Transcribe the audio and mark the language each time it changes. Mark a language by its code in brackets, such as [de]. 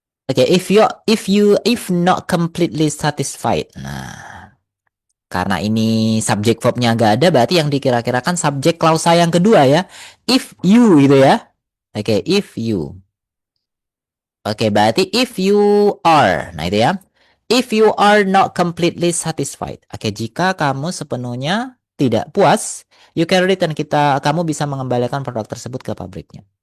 [en] Oke, if not completely satisfied. [id] Nah, karena ini subjek verbnya nggak ada, berarti yang dikira-kirakan subjek klausa yang kedua ya. If you gitu ya. Oke, if you. Oke, berarti [en] if you are. [id] Nah, itu ya. [en] If you are not completely satisfied. [id] Oke, jika kamu sepenuhnya tidak puas, [en] you can return [id] kamu bisa mengembalikan produk tersebut ke pabriknya.